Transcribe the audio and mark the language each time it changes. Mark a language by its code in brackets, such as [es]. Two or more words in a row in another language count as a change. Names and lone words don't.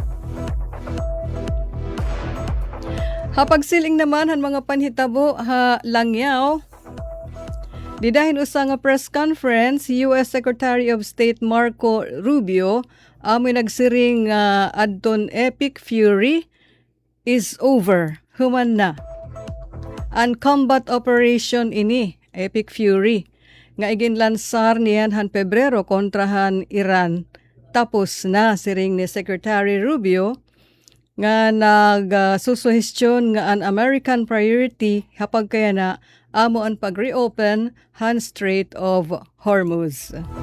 [war] Hapagsiling naman han mga panhitabo ha langyaw. Didahin usa nga press conference, US Secretary of State Marco Rubio amoy nagsiring adton [en] epic fury is over. [war] Human na. Ang combat operation ini, Epic Fury, nga iginlansar niyan han Pebrero kontra han Iran. Tapos na siring ni Secretary Rubio nga nagsusuhestyon nga an [en] American priority [war] hapag kaya na amo ang pag-reopen han Strait of Hormuz.